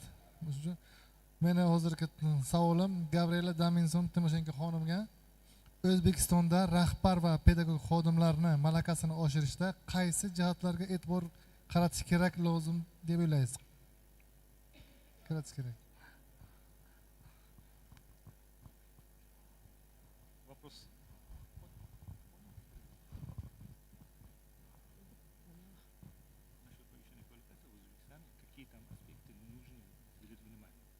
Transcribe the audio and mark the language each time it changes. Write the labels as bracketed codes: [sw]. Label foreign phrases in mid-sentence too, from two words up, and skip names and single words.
[uz] Meni hozirgi savolim Gabriela Daminson Timoshenko xonimga O'zbekistonda rahbar va pedagog xodimlarni malakasini oshirishda qaysi jihatlarga e'tibor qaratish kerak lozim deb o'ylaysiz? Qaratish kerak. [ru] Вопрос. Насчет повышения квалификации в Узбекистане, какие там аспекты нужны уделить внимание?